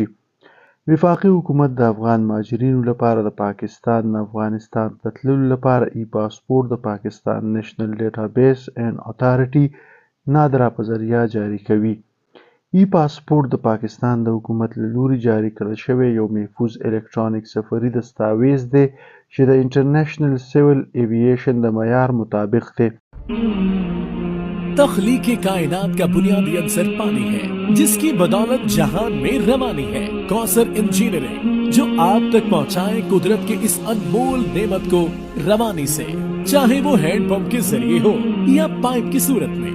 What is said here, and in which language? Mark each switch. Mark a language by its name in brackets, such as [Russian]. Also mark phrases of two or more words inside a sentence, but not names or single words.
[Pashto] وفاقي حکومت د افغان مهاجرینو لپاره د پاکستان نه افغانستان ته تللو لپاره ای پاسپورټ د پاکستان نیشنل ډیټابیس اینډ اتھارټي نادرا په ذریعه جاري کوي. ای پاسپورټ د پاکستان د حکومت له لوري جاري کړل شوی یو محفوظ الکترونیک سفري دستاویز دی چې د انټرنیشنل سیول ایوییشن د معیار مطابق دی. [Urdu] تخلیق کائنات کا بنیادی عنصر پانی ہے جس کی بدولت جہان میں روانی ہے. کوثر انجینئرنگ جو آپ تک پہنچائے قدرت کے اس انمول نعمت کو روانی سے، چاہے وہ ہینڈ پمپ کے ذریعے ہو یا پائپ کی صورت میں.